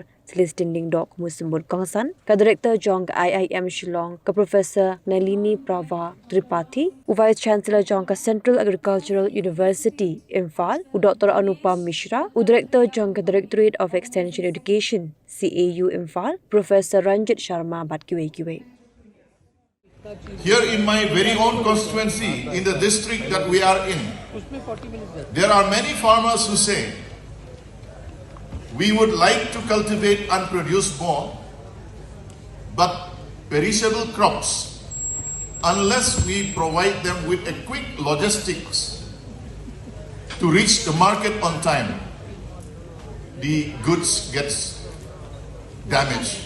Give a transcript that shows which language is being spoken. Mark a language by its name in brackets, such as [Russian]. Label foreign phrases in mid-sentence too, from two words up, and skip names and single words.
[Khasi] Celestine Dingdok Musembut Kongsan ke Director Jong ke IIM Shillong ke Professor Nalini Prava Tripathi [English] Vice Chancellor [Khasi] Jong ke Central Agricultural University Imphal Dr. Anupam Mishra Director Jong ke Directorate of Extension Education CAU Imphal Professor Ranjit Sharma Batkiwe. [English] Here in my very own constituency, in the district that we are in, there are many farmers who say, we would like to cultivate and produce more, but perishable crops, unless we provide them with a quick logistics to reach the market on time, the goods gets damaged.